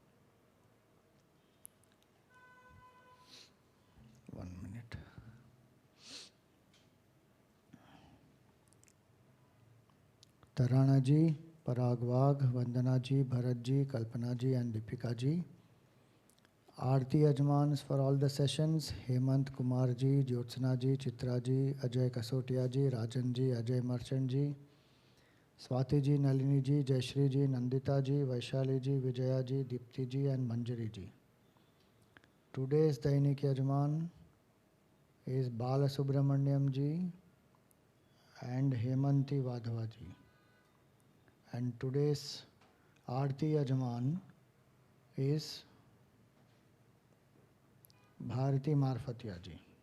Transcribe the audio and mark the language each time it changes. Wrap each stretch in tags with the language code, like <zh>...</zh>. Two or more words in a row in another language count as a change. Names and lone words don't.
<en>1 minute. Tarana ji, Parag Vagh, Vandana ji, Bharat ji, Kalpana ji and Deepika ji.</en> <hi>आरती यजमान</hi> <en>for all the sessions, Hemant Kumar ji, Jyotsna ji, Chitra ji, Ajay Kasotia ji, Rajan ji, Ajay Merchant ji, Swati ji, Nalini ji, Jayashri ji, Nandita ji, Vaishali ji, Vijaya ji, Deepti ji and Manjari ji. Today's</en> <hi>दैनिक यजमान</hi> <en>is Bala Subramanyam ji and Hemanti Vadhava ji. And today's</en> <hi>आरती यजमान</hi> <en>is Bharati Marfatia ji.</en>